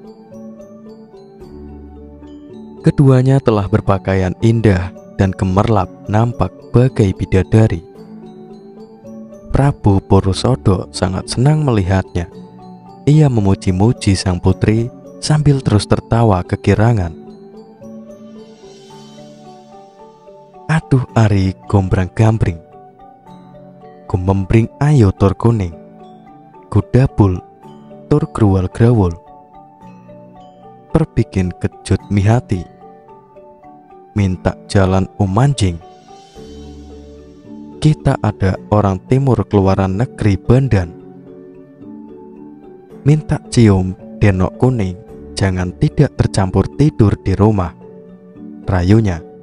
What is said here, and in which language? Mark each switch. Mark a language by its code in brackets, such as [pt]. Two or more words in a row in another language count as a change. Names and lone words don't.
[id] Keduanya telah berpakaian indah dan gemerlap nampak bagai bidadari. Prabu Purusodo sangat senang melihatnya. Ia memuji-muji sang putri sambil terus tertawa kegirangan. [jv] "Aduh ari gombrang-gambring, gumembring ayo tur kuning, gudabul tur gruwal-grawul, perbikin kejut mihati, [id] minta jalan umanjing. Kita ada orang timur keluaran negeri Bandan. Minta cium denok kuning, jangan tidak tercampur tidur di rumah," rayunya.